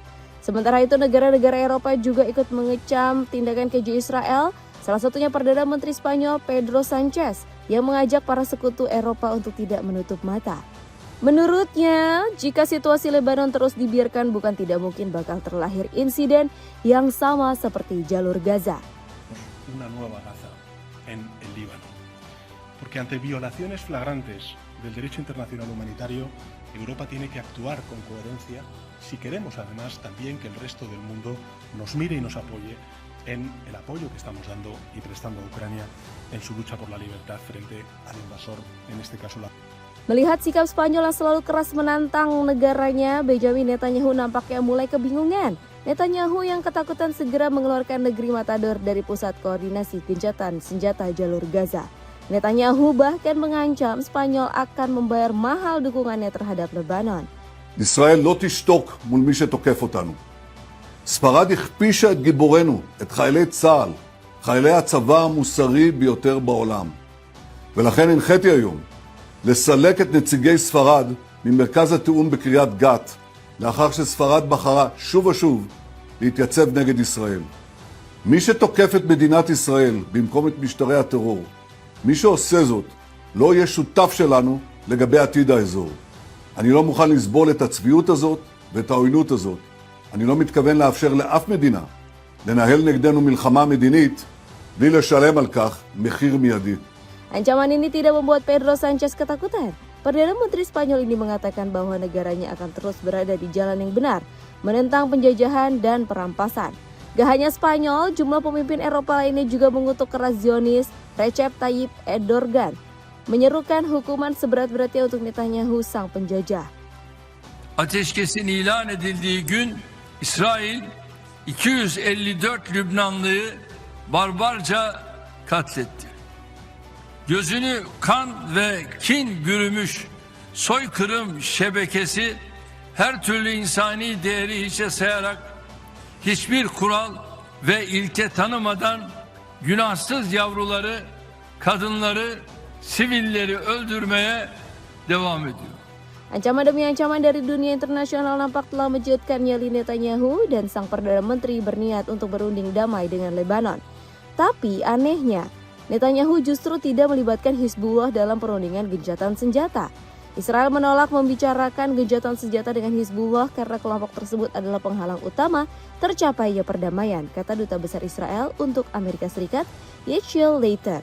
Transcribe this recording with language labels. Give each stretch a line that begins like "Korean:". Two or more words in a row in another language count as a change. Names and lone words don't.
Indonesian: Sementara itu, negara-negara Eropa juga ikut mengecam tindakan keji Israel, salah satunya Perdana Menteri Spanyol Pedro Sanchez yang mengajak para sekutu Eropa untuk tidak menutup mata. Menurutnya, jika situasi Lebanon terus dibiarkan, bukan tidak mungkin bakal terlahir insiden yang sama seperti jalur Gaza.
Spanish: Una nueva Gaza en el Líbano. Porque ante violaciones flagrantes del derecho internacional humanitario, Europa tiene que actuar con coherencia si queremos además también que el resto del mundo nos mire y nos apoye en el apoyo que estamos dando y prestando a Ucrania en su lucha por la libertad frente al invasor, en este caso la...
Indonesian: Melihat sikap Spanyol yang selalu keras menantang negaranya, Benjamin Netanyahu nampaknya mulai kebingungan. Netanyahu yang ketakutan segera mengeluarkan negeri Matador dari pusat koordinasi gencatan senjata jalur Gaza. Netanyahu bahkan mengancam Spanyol akan membayar mahal dukungannya terhadap Lebanon.
Hebrew: ישראל לא תשתוק מול מי שתוקף אותנו. ספרד הכפישה את גיבורנו, את חיילי צה"ל, חיילי הצבא המוסרי ביותר בעולם. ולכן הנחיתי היום לסלק את נציגי ספרד ממרכז התיאום בקריית גת, לאחר שספרד בחרה שוב ושוב להתייצב נגד ישראל. מי שתוקף את מדינת ישראל במקום את משטרי הטרור, מי שעושה זאת לא יהיה שותף שלנו לגבי עתיד האזור. אני לא מוכן לסבול את הצביעות הזאת ואת העוינות הזאת. אני לא מתכוון לאפשר לאף מדינה לנהל נגדנו מלחמה מדינית בלי לשלם על כך מחיר מיידי.
Indonesian: Ancaman ini tidak membuat Pedro Sanchez ketakutan. Perdana Menteri Spanyol ini mengatakan bahwa negaranya akan terus berada di jalan yang benar, menentang penjajahan dan perampasan. Gak hanya Spanyol, jumlah pemimpin Eropa lainnya juga mengutuk keras Zionis Recep Tayyip Erdogan, menyerukan hukuman seberat-beratnya untuk Netanyahu sang penjajah.
Turkish: Ateşkesin ilan edildiği gün İsrail 254 Lübnanlıyı barbarca katletti. Gözünü kan ve kin bürümüş soykırım şebekesi her türlü insani değeri hiçe sayarak hiçbir kural ve ilke tanımadan günahsız yavruları, kadınları, sivilleri öldürmeye devam ediyor.
Indonesian: Ancaman demi ancaman dari dunia internasional nampak telah menjejaskan nyali Netanyahu dan sang Perdana Menteri berniat untuk berunding damai dengan Lebanon. Tapi anehnya, Netanyahu justru tidak melibatkan Hizbullah dalam perundingan gencatan senjata. Israel menolak membicarakan gencatan senjata dengan Hizbullah karena kelompok tersebut adalah penghalang utama tercapainya perdamaian, kata Duta Besar Israel untuk Amerika Serikat, Yechiel Leiter.